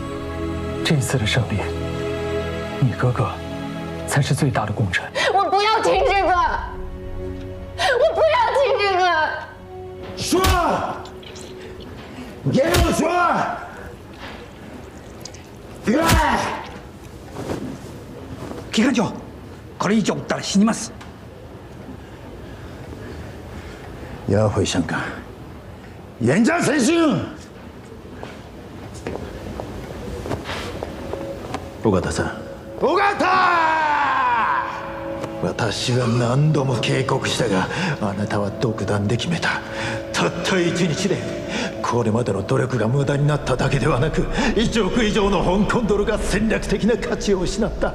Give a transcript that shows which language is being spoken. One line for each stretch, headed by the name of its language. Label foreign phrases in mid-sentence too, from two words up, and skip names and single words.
Chinese: 这一次的胜利，你哥哥才是最大的功臣。我不要听这个，我不要听这个。说，给我说，来，
Japanese: 機関長、これ以上撃ったら死にます。
Chinese: 要回香港，严加审讯。
Japanese: 尾形さん。尾形！私は何度も警告したが、あなたは独断で決めた。たった1日で、これまでの努力が無駄になっただけではなく、1億以上の香港ドルが戦略的な価値を失った。